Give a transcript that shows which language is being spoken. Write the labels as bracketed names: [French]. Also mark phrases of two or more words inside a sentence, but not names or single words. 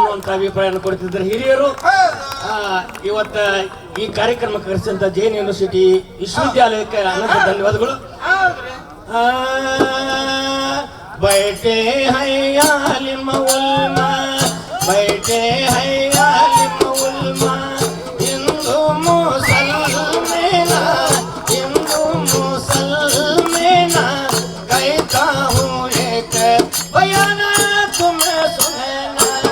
[Kannada] ಅಭಿಪ್ರಾಯವನ್ನು ಕೊಡ್ತಿದ್ದಾರೆ ಹಿರಿಯರು. ಇವತ್ತ ಈ ಕಾರ್ಯಕ್ರಮಕ್ಕೆ ಕರೆಸಿದಂತ ಜೈನ್ ಯೂನಿವರ್ಸಿಟಿ ವಿಶ್ವವಿದ್ಯಾಲಯಕ್ಕೆ ಅನಂತ ಧನ್ಯವಾದಗಳು. [Hindi] बैठे हैं आलिम उलमा, बैठे हैं आलिम उलमा, हिंदू मुसलमाना, हिंदू मुसलमाना, कहता हूँ एक बयान तुम्हें सुनना.